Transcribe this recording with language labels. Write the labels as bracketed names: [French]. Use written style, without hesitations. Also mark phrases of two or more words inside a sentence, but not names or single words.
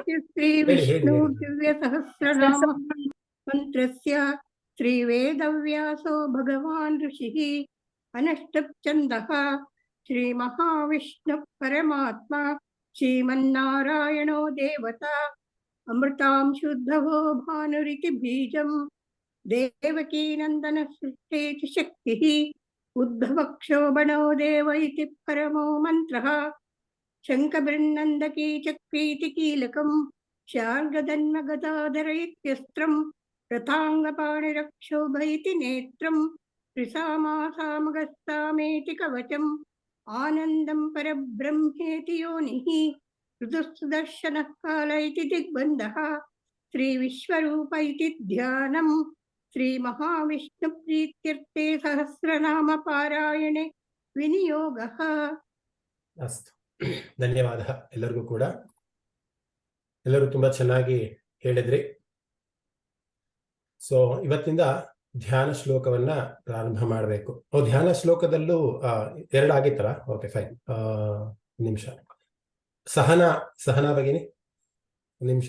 [Sanskrit] ಶ್ರೀ ವಿಷ್ಣು ದಿವ್ಯ ಸಹಸ್ರನಾಮ ಮಂತ್ರಸ್ಯ ಶ್ರೀ ವೇದವ್ಯಾಸೋ ಭಗವಾನ್ ಋಷಿಃ ಅನಷ್ಟಪ್ ಛಂದಃ ಶ್ರೀ ಮಹಾವಿಷ್ಣು ಪರಮಾತ್ಮ ಶ್ರೀಮನ್ನಾರಾಯಣೋ ದೇವತಾ ಅಮೃತಾಂ ಶುದ್ಧವೋ ಭಾನುರಿತಿ ಬೀಜಂ ದೇವಕೀ ನಂದನ ಸೃಷ್ಟೇತಿ ಶಕ್ತಿಃ ಉದ್ಭವಕ್ಷೋಭಣೋ ದೇವ ಇತಿ ಪರಮೋ ಮಂತ್ರಃ ಶಂಖಬೃನ್ನಂದಕೀ ಚಕ್ರೀತಿ ಕೀಲಕಂ ಶಾರ್ಗದನ್ಮಗದಾಧರ ಇತ್ಯಸ್ತ್ರಂ रथाङ्गपाणिरक्षोभयति नेत्रम् त्रिसामासामगस्तामेति कवचम् आनन्दं परब्रह्मेति योनिः ऋतुसुदर्शनः काल इति दिग्बन्धः श्रीविश्वरूप इति ध्यानम् श्रीमहाविष्णुप्रीत्यर्थे सहस्रनाम पारायणे विनियोगः. [Kannada] ಅಸ್ತು, ಧನ್ಯವಾದ ಎಲ್ಲರಿಗೂ ಕೂಡ. ಎಲ್ಲರೂ ತುಂಬಾ ಚೆನ್ನಾಗಿ ಹೇಳಿದ್ರಿ. ಸೊ ಇವತ್ತಿಂದ ಧ್ಯಾನ ಶ್ಲೋಕವನ್ನ ಪ್ರಾರಂಭ ಮಾಡಬೇಕು. ಧ್ಯಾನ ಶ್ಲೋಕದಲ್ಲೂ 2 ಆಗಿತ್ತಲ್ಲ? [English] okay, fine. [Kannada] ನಿಮಿಷ. ಸಹನಾ ಭಗಿನಿ, ಒಂದು ನಿಮಿಷ.